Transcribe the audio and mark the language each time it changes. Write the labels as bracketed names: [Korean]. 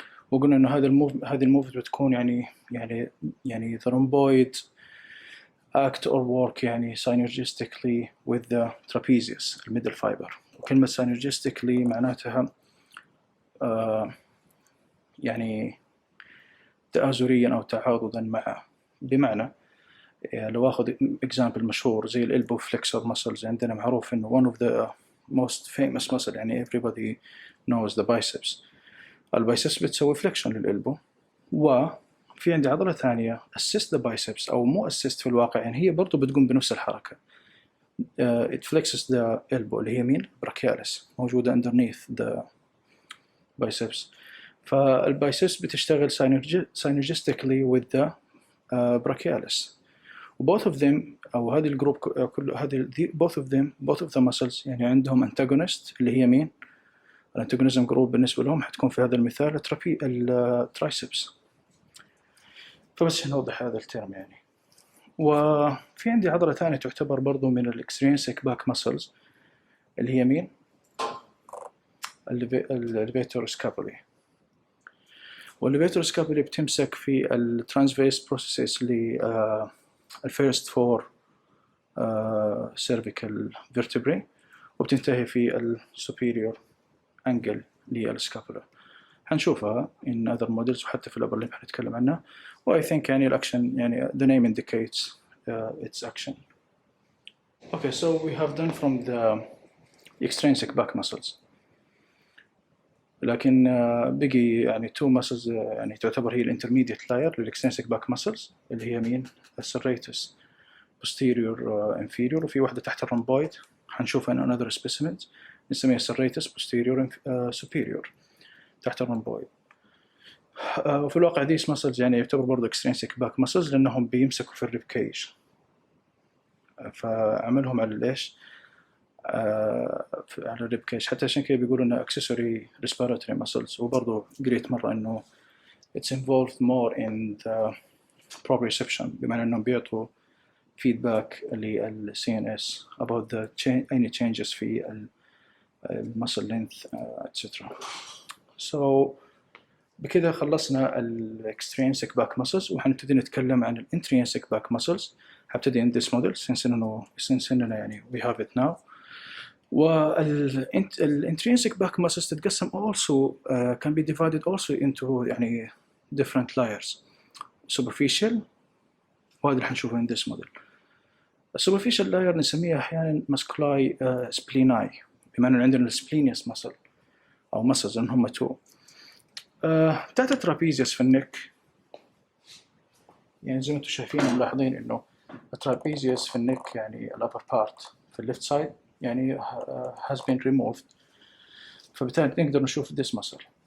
[Arabic] وقلنا إنه هذه الموفمنت بتكون يعني [English] the rhomboid act or work يعني synergistically with the trapezius الميدل fiber. [Arabic] وكلمة synergistically معناتها يعني تآزريا أو تعاضدا معه. بمعنى لو أخذ [English] example مشهور زي الelbow flexor muscles، عندنا معروف إنه one of the most famous muscle يعني everybody knows the biceps. [Arabic] البايسبس بتسوي flexion للelbow، وفي عندي عضلة ثانية [English] assist the biceps [Arabic] أو مو assist في الواقع، يعني هي برضو بتقوم بنفس الحركة. [English] it flexes the elbow اللي هي مين؟ brachialis، [Arabic] موجودة [English] underneath the biceps. [Arabic] فالبايسبس بتشتغل synergistically [English] with the brachialis. both of them [Arabic] أو هذه الجروب كل هذه [English] both of the muscles [Arabic] يعني عندهم antagonist اللي هي مين؟ الانتاجونيزم جروب بالنسبة لهم حتكون في هذا المثال الترايسبس. فبس نوضح هذا الترم يعني. وفي عندي عضلة ثانية تعتبر برضو من الإكسترينسيك باك ماسلز اللي هي مين؟ الليفيتور سكابولي. والليفيتور سكابولي بتمسك في الترانسفيرس بروسيس للفيرست فور cervical vertebrae، وبتنتهي في السوبيريور انجل للسكابولا. حنشوفها [English] in other models [Arabic] وحتى في الأبر اللي حنتكلم عنها. [English] و I think يعني الأكشن يعني the name indicates its action. Okay, so we have done from the extrinsic back muscles. [Arabic] لكن بقي يعني two muscles يعني تعتبر هي intermediate layer للextrinsic back muscles اللي هي مين؟ serratus posterior inferior، وفي واحدة تحت الرomboid حنشوفها [English] in another specimens [Arabic] نسميها serratus posterior superior تحت الرomboid. وفي الواقع [English] these muscles [Arabic] يعني يعتبر برضو extrinsic back muscles لأنهم بيمسكوا في الريب كيج، فعملهم على ليش؟ على الريب كيج، حتى عشان كده بيقولوا إنه [English] accessory respiratory muscles. [Arabic] وبرضو قريت مرة إنه [English] it's involved more in the proprioception، [Arabic] بمعنى إنهم بيعطوا [English] feedback لل CNS about the any changes في muscle length etc. So بكده خلصنا ال extrinsic back muscles، [Arabic] وحنبتدي نتكلم عن ال [English] intrinsic back muscles. [Arabic] هبتدي [English] in this model since إننا يعني we have it now. وال intrinsic back muscles تتقسم also can be divided also into يعني different layers superficial، [Arabic] وهذا اللي حنشوفه [English] in this model. [Arabic] superficial layer نسميها أحيانا musculi spleni، بمعنى عندنا splenius muscle أو muscles إن هم two. بتاعت الترابيزيوس في النك يعني زي ما انتم شايفين ملاحظين إنه الترابيزيوس في النك يعني الupper part في left side يعني [English] has been removed، [Arabic] فبالتالي نقدر نشوف [English] this muscle.